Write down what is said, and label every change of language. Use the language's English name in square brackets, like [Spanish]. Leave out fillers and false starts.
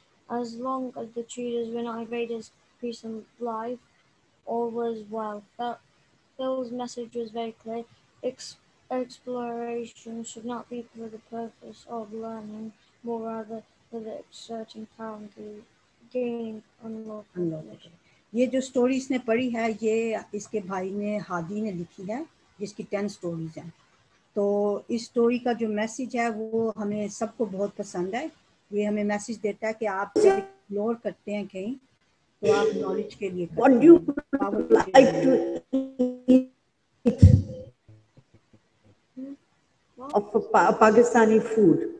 [English] As long as the intruders were not invaders, peace and life, all was well. Phil's message was very clear. Exploration should not be for the purpose of learning, more rather for the exerting talent to gain unlawful knowledge. [Hindi] ये जो story इसने पढ़ी है ये इसके भाई ने हादी ने लिखी है जिसकी 10 स्टोरीज हैं। तो इस स्टोरी का जो मैसेज है वो हमें सबको बहुत पसंद है। ये हमें मैसेज देता है कि आप जब एक्सप्लोर करते हैं कहीं तो आप नॉलेज के लिए [English] What do you like to eat of Pakistani food?